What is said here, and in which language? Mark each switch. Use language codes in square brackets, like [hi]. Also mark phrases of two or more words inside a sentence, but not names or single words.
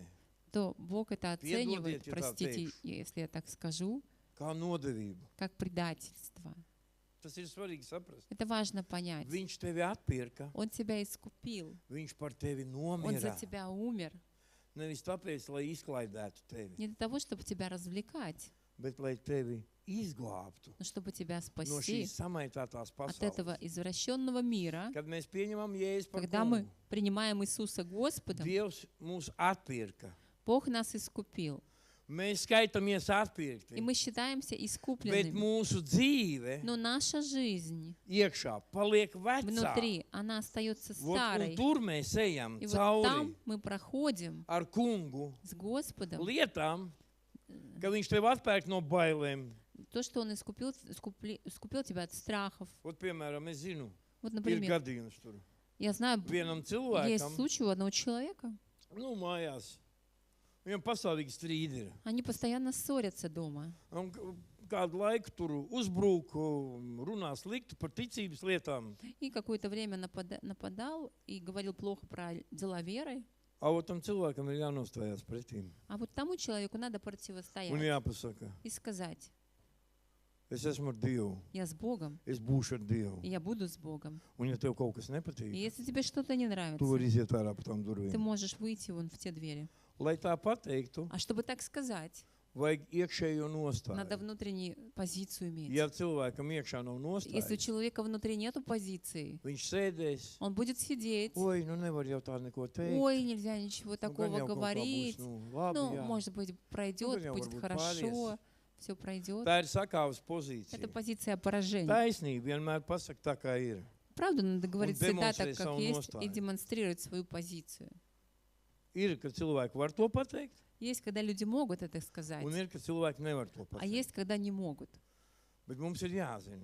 [ru] то Бог это оценивает, [lv] Piedodiet, ja tā [ru] простите, [lv] teikšu. [ru] если я так скажу, [lv] kā nodevību. [ru] как предательство. [lv] Tas ir svarīgi saprast. [ru] Это важно понять. [lv] Viņš tevi atpirka, [ru] Он тебя искупил. [lv] viņš par tevi [ru] Он за [lv] nomira. [ru] тебя умер. [lv] Nevis tāpēc, lai izklaidētu tevi, [ru] Не для того, чтобы тебя развлекать, [lv] bet lai tevi izglābtu [ru] но чтобы тебя [lv] no [ru] спасти [lv] šīs samaitātās [ru] от этого [lv] pasaules. [ru] извращенного мира. [lv] Kad mēs pieņemam Jēzu par [ru] Когда мы [lv] kungu, [ru] принимаем Иисуса Господом, [lv] Dievs mūs atpirka. [ru] Бог нас искупил. [lv] Mēs skaitāmies [ru] И [lv] atpirkti, [ru] мы считаемся [lv] bet [ru] искупленными. [lv] mūsu dzīve [ru] Но наша жизнь [lv] iekšā paliek vecā. [ru] внутри, она остается [lv] Vot, un [ru] старой. [lv] tur mēs ejam [ru] И вот [lv] cauri [ru] там мы проходим [lv] ar kungu [ru] с Господом [lv] lietām, ka viņš tev atpērk no bailēm. [ru] то, что Он искупил тебя от страхов. [lv] Ot, piemēram, es zinu, [ru] Вот, [lv] ir [ru] например, [lv] gadījums tur. [ru] я знаю, [lv] Vienam [ru] есть [lv] cilvēkam, [ru] случай у одного человека, [lv] nu, mājās, viņam pastāvīgi strīdi ir. [ru] они постоянно ссорятся дома. [lv] Un kādu laiku tur uzbrūk, runā slikti par ticības lietām. [ru] И какое-то время нападал и говорил плохо про дела веры. [lv] A ot, tam cilvēkam ir jānostājās pretīm. [ru] А вот тому человеку надо [lv] Un [ru] противостоять [lv] jāpasaka, [ru] и сказать, [lv] es esmu ar Dievu, [ru] я с Богом, [lv] es būšu ar Dievu. [ru] и я буду с Богом. [lv] Un ja tev kaut kas [ru] И [lv] nepatīk, [ru] если тебе что-то не [lv] tu [ru] нравится, [lv] vari iziet ārā pa tām [ru] ты [lv] durvīm. [ru] можешь выйти вон в те двери. [lv] Lai tā pateiktu, [ru] А чтобы так сказать, [lv] vajag iekšējo [ru] надо [lv] nostāju. [ru] внутреннюю позицию иметь. [lv] Ja cilvēkam iekšā nav [ru] Если у [lv] nostājas, [ru] человека внутри нету позиции, [lv] viņš sēdēs, [ru] он будет сидеть. [lv] oi, nu nevar jau tā neko teikt. [ru] Ой, нельзя ничего [lv] Nu, gan [ru] такого [lv] jau kaut kā būs, [ru] говорить. [lv] nu, labi, [ru] Ну, [lv] jā. [ru] может быть, пройдет, [lv] gan jau [ru] будет [lv] varbūt [ru] хорошо, все пройдет. [lv] Tā ir sakāves [ru] Это [lv] pozīcija. [ru] позиция поражения. [lv] Taisnība vienmēr pasaka tā, kā ir. [ru] Правда, надо говорить всегда так, демонстрировать как свою есть, и [lv] nostāju. [ru] демонстрировать свою позицию. [lv] Ir, ka cilvēki var to pateikt, [ru] Есть, когда люди могут это сказать, [lv] un ir, ka cilvēki nevar to [ru] а [lv] pateikt. [ru] есть, когда не могут. [lv] Bet mums ir jāzina,